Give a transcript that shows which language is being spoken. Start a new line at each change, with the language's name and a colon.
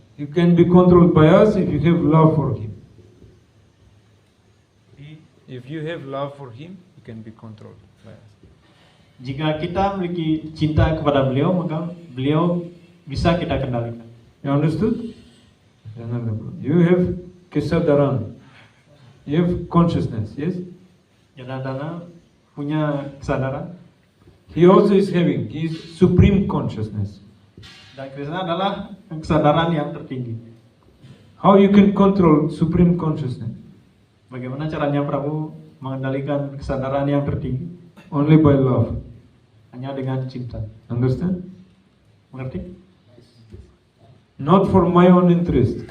English: You can be controlled by us if you have love for him. If you have love for him, you can be controlled by us.
Indonesian: Jika kita memiliki cinta kepada beliau, maka beliau bisa kita kendalikan.
English: You understood? You have kesadaran. You have consciousness, yes?
Indonesian: Janadana punya kesadaran.
English: He also is having. He is supreme consciousness.
Indonesian: Dan Krishna adalah kesadaran yang tertinggi.
English: How you can control supreme consciousness?
Indonesian: Bagaimana caranya Prabu mengendalikan kesadaran yang tertinggi?
English: Only by love.
Indonesian: Hanya dengan cinta.
English: Understand?
Indonesian: Mengerti?
English: Not for my own interest.